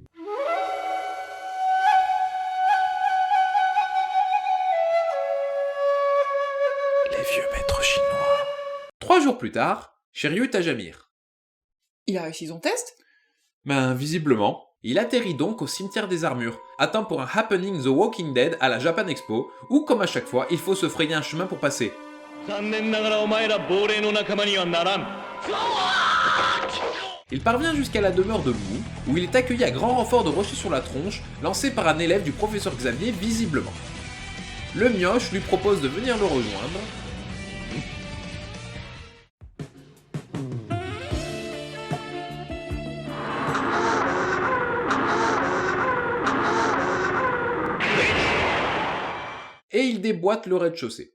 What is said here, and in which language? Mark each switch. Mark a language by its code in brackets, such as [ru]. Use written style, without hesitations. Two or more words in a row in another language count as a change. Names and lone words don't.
[fr] Les vieux maîtres chinois. 3 jours plus tard, Shiryu est à Jamir. Il a réussi son test? Ben, visiblement. Il atterrit donc au cimetière des armures, à temps pour un Happening The Walking Dead à la Japan Expo, où comme à chaque fois, il faut se frayer un chemin pour passer. [ja] 残念ながらお前ら亡霊の仲間にはならん。 [fr] Il parvient jusqu'à la demeure de Mou, où il est accueilli à grand renfort de rochers sur la tronche, lancé par un élève du professeur Xavier visiblement. Le mioche lui propose de venir le rejoindre, et il déboîte le rez-de-chaussée.